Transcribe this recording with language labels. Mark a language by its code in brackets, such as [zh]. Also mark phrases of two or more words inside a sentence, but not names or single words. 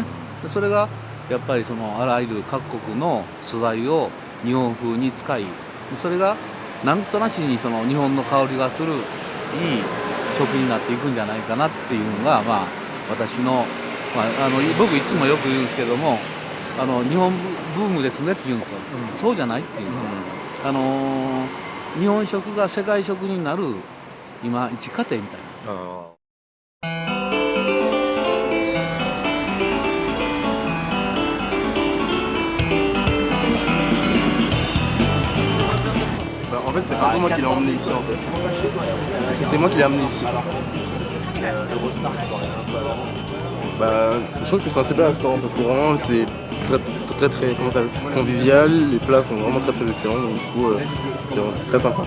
[ja] でそれがやっぱりそのあらゆる各国の素材を日本風に使い、それがなんとなしにその日本の香りがするいい食になっていくんじゃないかなっていうのが、まあ私の、僕いつもよく言うんですけども、日本ブームですねって言うんですよ。そうじゃないっていうの。日本食が世界食になる今一過程みたいな。 [fr] En fait, c'est un peu moi qui l'ai emmené ici en fait. C'est moi qui l'ai amené ici. Je trouve que c'est un super restaurant parce que vraiment c'est très convivial, les plats sont vraiment très excellents, donc du coup c'est très sympa.